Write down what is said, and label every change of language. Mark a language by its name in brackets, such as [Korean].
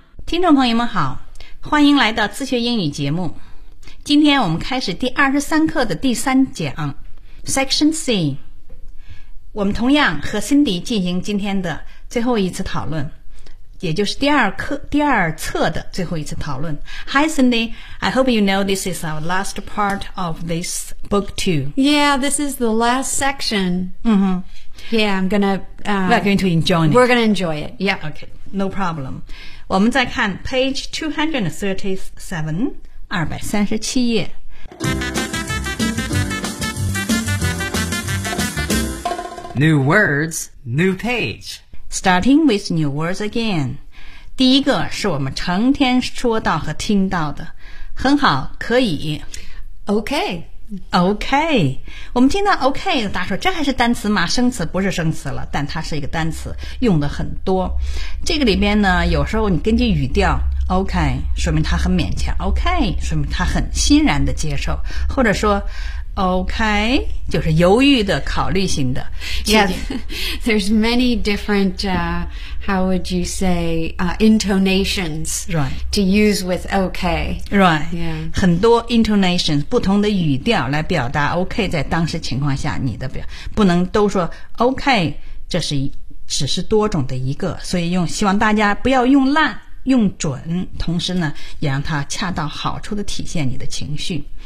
[Chinese] 听众朋友们好，欢迎来到自学英语节目。今天我们开始第23课的第三讲 Section C。我们同样和 Cindy 进行今天的最后一次讨论，也就是第二课第二册的最后一次讨论。 [English] Hi Cindy, I hope you know this is our last part of this book two. Yeah, this is the last section. Mm-hmm. Yeah, I'm gonna... We're going to enjoy it. We're gonna enjoy it, yeah. Okay, no problem. [Chinese] 我们再看 page 237, 237页。 [English] New words, new page. Starting with new words again. [Chinese] 第一个是我们成天说到和听到的。很好，可以。 [English] Okay. [Chinese] Okay. 我们听到 okay, 大家说这还是单词吗？生词不是生词了，但它是一个单词，用的很多。这个里边呢，有时候你根据语调 okay, 说明它很勉强 okay, 说明它很欣然的接受。或者说OK, 就是犹豫的考虑性的。 [English] Yeah, there's many different, how would you say, intonations、 right. to use with OK. Right,、 yeah. [Chinese] 很多 intonations, 不同的语调来表达 OK 在当时情况下你的表不能都说 OK, 这是只是多种的一个，所以用希望大家不要用烂用准，同时呢也让它恰到好处的体现你的情绪。